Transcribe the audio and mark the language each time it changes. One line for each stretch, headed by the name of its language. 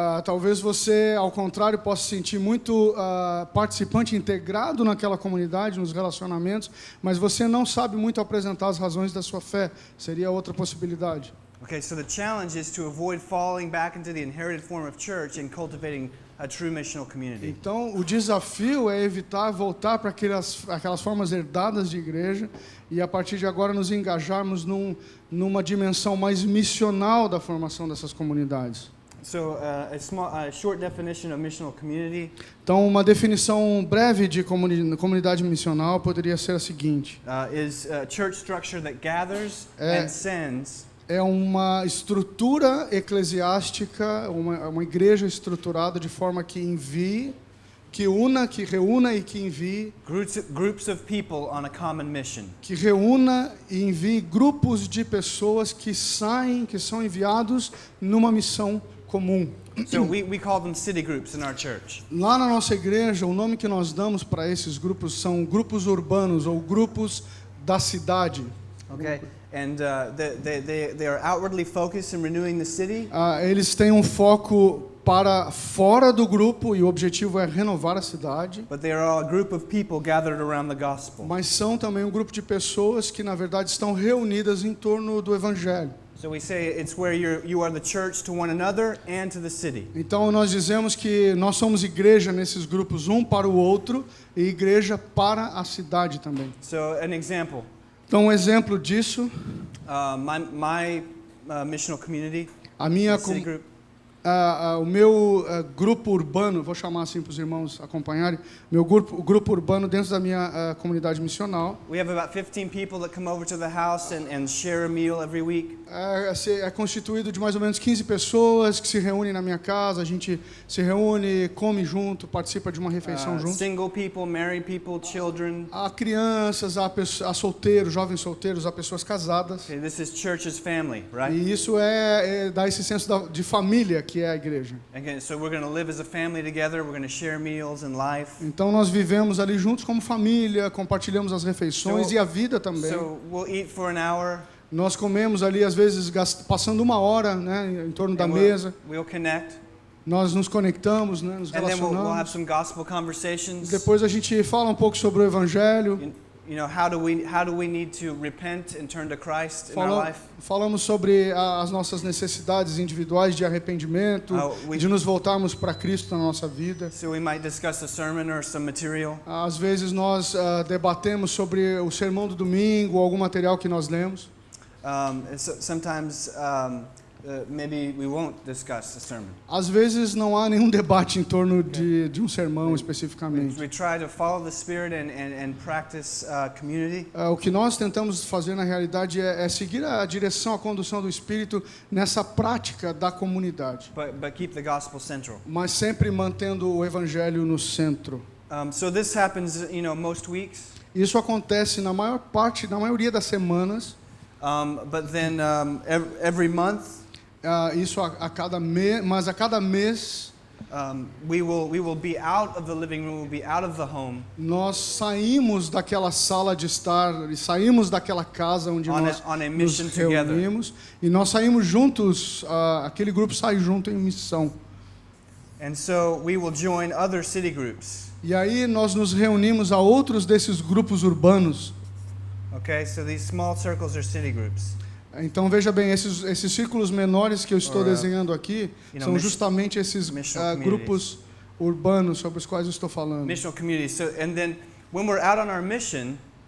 Portuguese: Talvez você, ao contrário, possa se sentir muito participante, integrado naquela comunidade, nos relacionamentos, mas você não sabe muito apresentar as razões da sua fé. Seria outra possibilidade.
English: Okay, so the challenge is to avoid falling back into the inherited form of church and cultivating a true missional community.
Portuguese: Então, o desafio é evitar voltar para aquelas formas herdadas de igreja e, a partir de agora, nos engajarmos numa dimensão mais missional da formação dessas comunidades.
English: So, a short definition of missional community
Portuguese: Então, uma definição breve de comunidade missional poderia ser a seguinte:
English: is a church structure that gathers and sends.
Portuguese: É uma estrutura eclesiástica, uma igreja estruturada de forma que envie, que reúna e que envie,
English: Groups of people on a common mission.
Portuguese: que reúna e envie grupos de pessoas que são enviados numa missão comum.
English: So we call them city groups in our church.
Portuguese: Lá na nossa igreja, o nome que nós damos para esses grupos são grupos urbanos ou grupos da cidade.
English: Okay, and they are outwardly focused in renewing the city.
Portuguese: Eles têm um foco para fora do grupo e o objetivo é renovar a cidade.
English: But they are all a group of people gathered around the gospel.
Portuguese: Mas são também um grupo de pessoas que, na verdade, estão reunidas em torno do Evangelho.
English: So we say it's where you are the church to one another and to the city.
Portuguese: Então nós dizemos que nós somos igreja nesses grupos, um para o outro, e igreja para a cidade também.
English: So an example.
Portuguese: Então um exemplo disso,
English: My missional community,
Portuguese: a minha
English: city group.
Portuguese: o meu grupo urbano, vou chamar assim para os irmãos acompanharem, meu grupo urbano dentro da minha comunidade missional.
English: We have about 15 people that come over to the house and share a meal every week.
Portuguese: É constituído de mais ou menos 15 pessoas que se reúnem na minha casa, a gente se reúne, come junto, participa de uma refeição junto.
English: Single people, married people, children.
Portuguese: Há crianças, há solteiros, jovens solteiros, há pessoas casadas.
English: Okay, this is church's family, right?
Portuguese: E isso dá esse senso de família que é a igreja.
English: Okay, so we're going to live as a family together. We're going to share meals and life.
Portuguese: Então nós vivemos ali juntos como família, compartilhamos as refeições e a vida também.
English: So we'll eat for an hour.
Portuguese: Nós comemos ali às vezes passando uma hora, né, em torno da mesa.
English: We'll connect.
Portuguese: Nós nos conectamos, né, nos
English: And then we'll have some gospel conversations.
Portuguese: Depois a gente fala um pouco sobre o evangelho.
English: How do we need to repent and turn to Christ in our life?
Portuguese: Falamos sobre as nossas necessidades individuais de arrependimento, de nos voltarmos para Cristo na nossa vida.
English: So we might discuss a sermon or some material.
Portuguese: Às vezes nós debatemos sobre o sermão do domingo ou algum material que nós lemos.
English: Sometimes maybe we won't discuss the sermon.
Portuguese: Às vezes não há nenhum debate em torno de um sermão especificamente.
English: We try to follow the Spirit and practice community.
Portuguese: O que nós tentamos fazer na realidade é seguir a direção, a condução do Espírito nessa prática da comunidade,
English: But keep the gospel central.
Portuguese: mas sempre mantendo o Evangelho no centro.
English: So this happens, most weeks.
Portuguese: Isso acontece na maioria das semanas.
English: But then every month,
Portuguese: Isso a cada mês, mas a cada mês
English: we will be out of the living room, we'll be out of the home.
Portuguese: nós saímos daquela sala de estar e saímos daquela casa onde nós
English: on a
Portuguese: nos
English: mission together.
Portuguese: reunimos e nós saímos juntos, aquele grupo sai junto em missão.
English: And so we will join other city groups.
Portuguese: E aí nós nos reunimos a outros desses grupos urbanos.
English: Okay, so these small circles are city groups.
Portuguese: Então veja bem, esses círculos menores que eu estou desenhando aqui são justamente esses grupos urbanos sobre os quais eu estou falando.
English: Missional communities. So, and then when we're out on our mission,